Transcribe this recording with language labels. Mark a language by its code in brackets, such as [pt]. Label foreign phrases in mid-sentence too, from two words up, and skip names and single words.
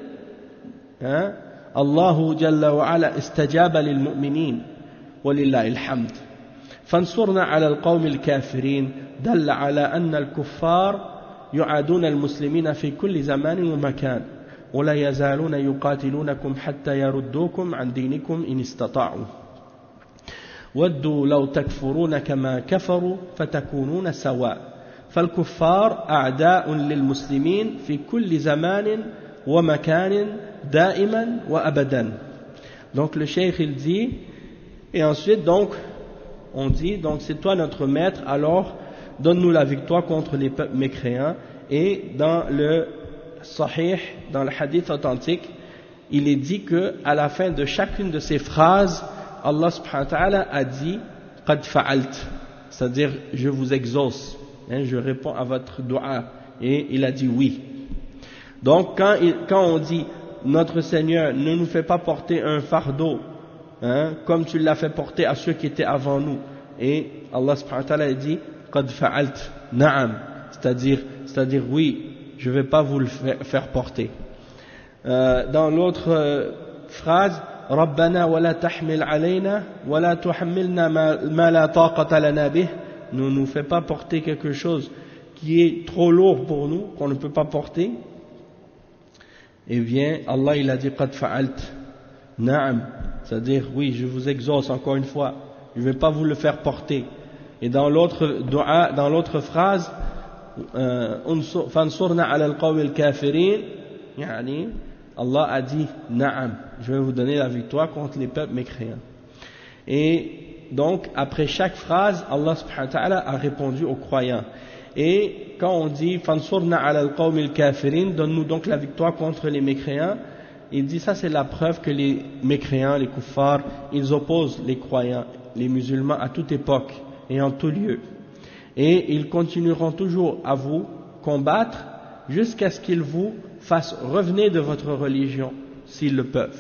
[ar] الله جل وعلا استجاب للمؤمنين ولله الحمد فانصرنا على القوم الكافرين دل على أن الكفار يعادون المسلمين في كل زمان ومكان ولا يزالون يقاتلونكم حتى يردوكم عن دينكم إن استطاعوا ودوا لو تكفرون كما كفروا فتكونون سواء فالكفار أعداء للمسلمين في كل زمان ومكان دائما وأبدا. [fr] Donc le cheikh il dit, et ensuite donc on dit, donc c'est toi notre maître, alors donne-nous la victoire contre les peuples mécréants. Et dans le Sahih, dans le hadith authentique, il est dit que à la fin de chacune de ces phrases, Allah [ar] سبحانه وتعالى [fr] a dit [ar] قد فعلت, [fr] c'est-à-dire je vous exauce, je réponds à votre dua, et il a dit oui. Donc quand on dit notre Seigneur ne nous fait pas porter un fardeau comme tu l'as fait porter à ceux qui étaient avant nous, et Allah [ar] سبحانه وتعالى [fr] a dit [ar] قد فعلت نعم, [fr] c'est-à-dire oui, je ne vais pas vous le faire porter. Dans l'autre phrase, [ar] ربنا ولا تحمل علينا ولا تحملنا ما لا طاقة لنا به, [fr] ne nous fait pas porter quelque chose qui est trop lourd pour nous, qu'on ne peut pas porter. Eh bien, Allah il a dit [ar] قد فعلت نعم, [fr] c'est-à-dire oui, je vous exauce encore une fois, je ne vais pas vous le faire porter. Et dans l'autre dua, dans l'autre phrase, [ar] فانصرنا على القوم الكافرين, [fr] yani Allah a dit na'am, je vais vous donner la victoire contre les peuples mécréants. Et donc après chaque phrase, Allah [ar] سبحانه وتعالى [fr] a répondu aux croyants. Et quand on dit [ar] فانصرنا على القوم الكافرين, [fr] donne-nous donc la victoire contre les mécréants, il dit ça c'est la preuve que les mécréants, les kuffars, ils opposent les croyants, les musulmans à toute époque et en tout lieu. Et ils continueront toujours à vous combattre jusqu'à ce qu'ils vous fassent revenir de votre religion, s'ils le peuvent.